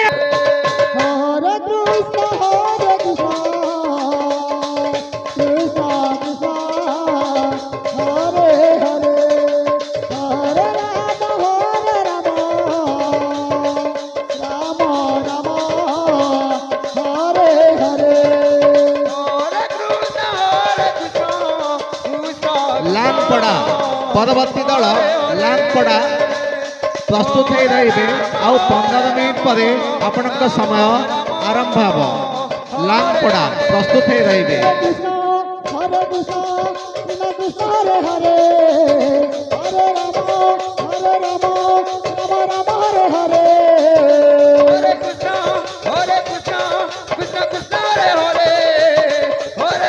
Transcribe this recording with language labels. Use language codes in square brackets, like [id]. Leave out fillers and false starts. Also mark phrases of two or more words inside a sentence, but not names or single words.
[sa] हरे कृष्ण कृष्ण कृष्ण हरे हरे हरे राम राम राम हरे हरे हरे कृष्ण कृष्ण [or] ଲାମ୍ପଡା ପରବର୍ତ୍ତୀ ଦଳ ଲାମ୍ପଡା ପ୍ରସ୍ତୁତ ହେଇ ରହିବେ। ଆଉ 15 ମିନିଟ୍ ପରେ ଆପଣଙ୍କ ସମୟ ଆରମ୍ଭ ହେବ। ଲାମ୍ପଡା ପ୍ରସ୍ତୁତ ହେଇ ରହିବେ। [sa] कृष्ण कृष्ण कृष्ण हरे हरे हरे राम राम हरे हरे हरे कृष्ण कृष्ण कृष्ण हरे हरे